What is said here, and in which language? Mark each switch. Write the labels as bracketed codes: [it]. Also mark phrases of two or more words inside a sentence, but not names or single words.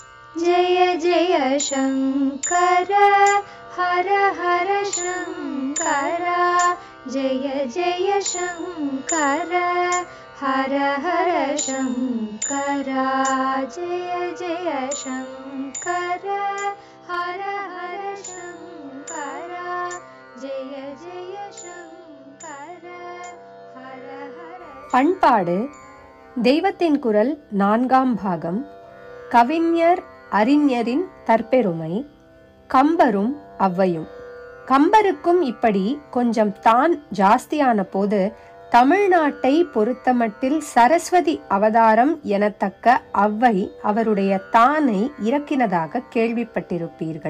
[sa] जय जय शङ्कर हर हर शङ्कर जय जय शङ्कर हर हर शङ्कर जय जय शङ्कर हर हर शङ्कर जय जय शङ्कर हर हर. [ta] பண்பாடு தெய்வத்தின் குரல் 4ஆம் பாகம். கவிஞர் அறிஞரின் தற்பெருமை. கம்பரும் ஔவையும். கம்பருக்கும் இப்படி கொஞ்சம் தான் ஜாஸ்தியான போது தமிழ்நாட்டை பொறுத்தமட்டில் சரஸ்வதி அவதாரம் எனத்தக்க ஔவை அவருடைய தானை இறக்கினதாக கேள்விப்பட்டிருப்பீர்கள்.